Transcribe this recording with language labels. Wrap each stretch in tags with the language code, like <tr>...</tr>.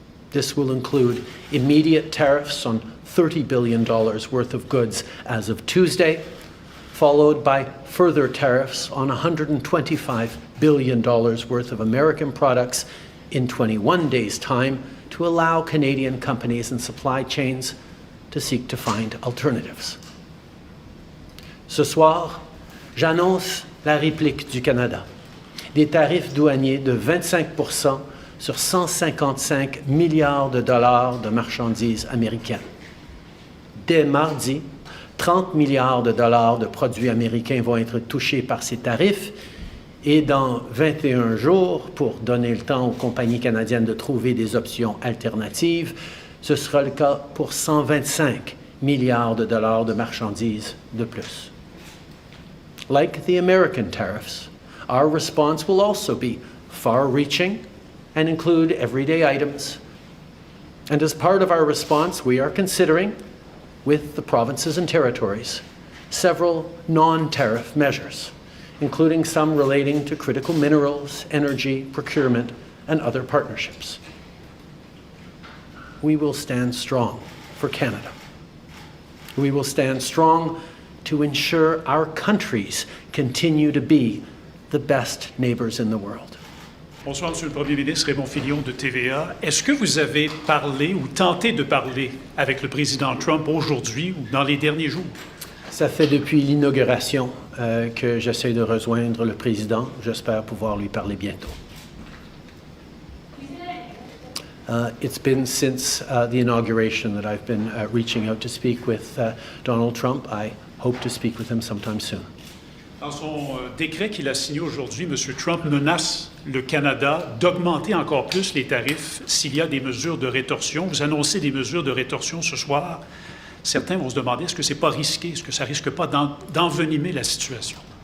<en>This will include immediate tariffs on $30 billion worth of goods as of Tuesday, followed by further tariffs on $125 billion worth of American products in 21 days' time, to allow Canadian companies and supply chains to seek to find alternatives.</en> <fr>Ce soir, j'annonce la réplique du Canada. Des tarifs douaniers de 25% sur 155 milliards de dollars de marchandises américaines. Dès mardi, 30 milliards de dollars de produits américains vont être touchés par ces tarifs et dans 21 jours, pour donner le temps aux compagnies canadiennes de trouver des options alternatives, ce sera le cas pour 125 milliards de dollars de marchandises de plus.</fr> <en>Like the American tariffs, our response will also be far-reaching and include everyday items. And as part of our response, we are considering, with the provinces and territories, several non-tariff measures, including some relating to critical minerals, energy, procurement, and other partnerships. We will stand strong for Canada. We will stand strong to ensure our countries continue to be the best neighbors in the world.</en> <fr>Bonsoir, Monsieur le Premier ministre, Raymond Filion de TVA. Est-ce que vous avez parlé ou tenté de parler avec le président Trump aujourd'hui ou dans les derniers jours? Ça fait depuis l'inauguration que j'essaie de rejoindre le président. J'espère pouvoir lui parler bientôt.</fr> <en>It's been since the inauguration that I've been reaching out to speak with Donald Trump. I hope to speak with him sometime soon.</en> <fr>Dans son décret qu'il a signé aujourd'hui, M. Trump menace le Canada d'augmenter encore plus les tarifs s'il y a des mesures de rétorsion. Vous annoncez des mesures de rétorsion ce soir. Certains vont se demander, est-ce que c'est pas risqué? Est-ce que ça risque pas d'envenimer la situation?</fr>